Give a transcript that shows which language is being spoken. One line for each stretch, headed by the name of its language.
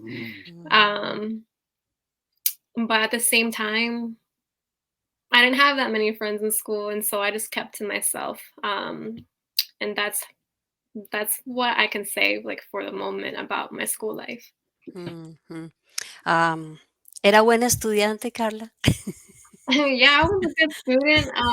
English: mm. But at the same time, I didn't have that many friends in school, and so I just kept to myself. And that's what I can say, like for the moment, about my school life. Ujú.
Spanish: ¿Era buena estudiante, Karla?
English: Yeah, I was a good student.